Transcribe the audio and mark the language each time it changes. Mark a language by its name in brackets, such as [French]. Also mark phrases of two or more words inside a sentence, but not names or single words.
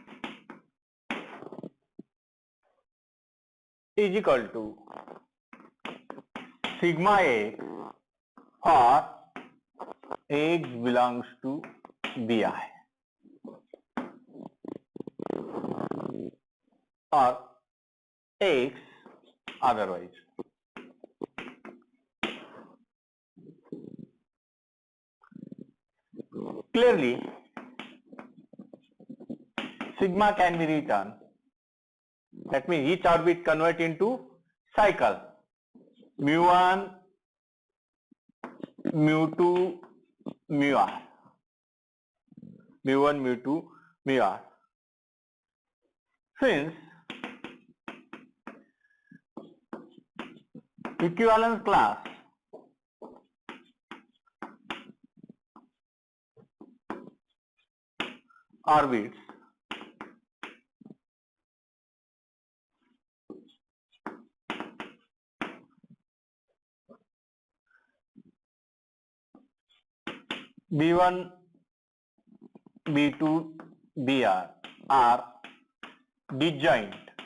[English] is equal to sigma x for x belongs to Bi or x otherwise. Clearly, sigma can be written, that means each orbit convert into cycle, mu1, mu2, mu r, mu1, mu2, mu r. Since equivalence class orbits B1, B2, Br are disjoint,